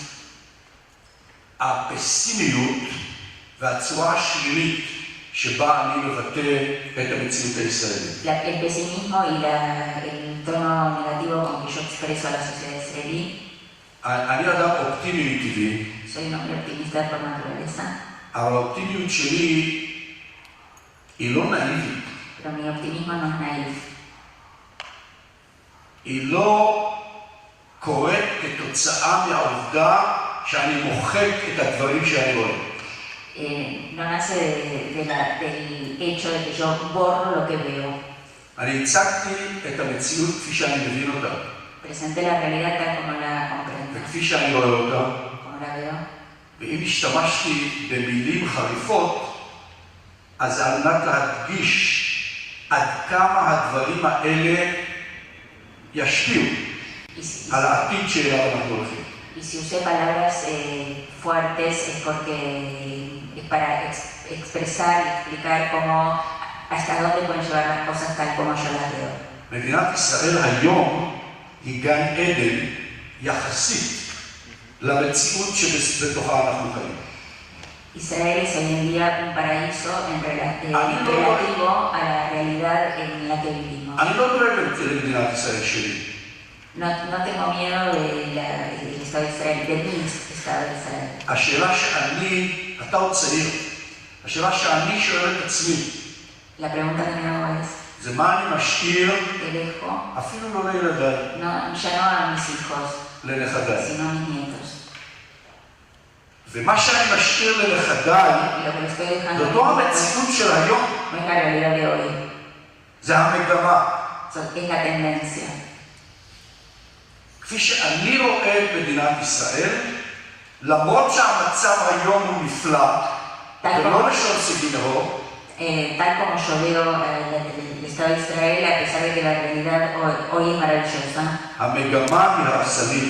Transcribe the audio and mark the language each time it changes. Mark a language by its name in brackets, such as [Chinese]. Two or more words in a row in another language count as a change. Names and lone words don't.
[Hebrew] הפסימיות והצורה השלילית שבה אני מבטא את המציאות הישראלית. [Spanish] el pesimismo y el tono negativo con que yo expreso a la sociedad israelí. [Hebrew] אני אדם אופטימי מטבעי, [Spanish] Soy un hombre optimista por naturaleza, [Hebrew] אבל האופטימיות שלי היא לא נאיבית, [Spanish] pero mi optimismo no es naif. [Hebrew] היא לא קורית כתוצאה מהעובדה שאני מוחק את הדברים שאני רואה. [Spanish] No nace del hecho de que yo borro lo que veo. [Hebrew] אני הצגתי את המציאות כפי שאני מבין אותה, [Spanish] Presenté la realidad tal como la comprendo, [Hebrew] וכפי שאני רואה אותה, [Spanish] como la veo. [Hebrew] ואם השתמשתי במילים חריפות, אז על מנת להדגיש עד כמה הדברים האלה ישפיעו על העתיד שאליו אנחנו הולכים. [Spanish] Y si usé palabras fuertes es porque es para expresar y explicar hasta dónde pueden llevar las cosas tal como yo las veo. [Hebrew] מדינת ישראל היום היא גן עדן יחסית למציאות שבתוכה אנחנו חיים. [Spanish] Israel es hoy en día un paraíso relativo a la realidad en la que vivimos. [Hebrew] אני לא דואג למדינת ישראל שלי. [Spanish] No tengo miedo del Estado de Israel, de mi Estado de Israel. [Hebrew] השאלה שאני, אתה עוד צעיר, השאלה שאני שואל את עצמי, [Spanish] La pregunta que me hago es, [Hebrew] זה מה אני משאיר, [Spanish] ¿qué dejo? [Hebrew] אפילו לא לילדיי, [Spanish] Ya no a mis hijos, [Hebrew] לנכדיי. [Spanish] sino a mis nietos. [Hebrew] ומה שאני משאיר לנכדיי, [Spanish] Y lo que les estoy dejando [Hebrew] זאת לא המציאות של היום, [Spanish] no es la realidad de hoy, [Hebrew] זה המגמה. [Spanish] es la tendencia. [Hebrew] כפי שאני רואה את מדינת ישראל, למרות שהמצב היום הוא נפלא, ולא לשון סגי נאור, [Spanish] Tal como yo veo el Estado de Israel, a pesar de que la realidad hoy es maravillosa, [Hebrew] המגמה היא הרסנית.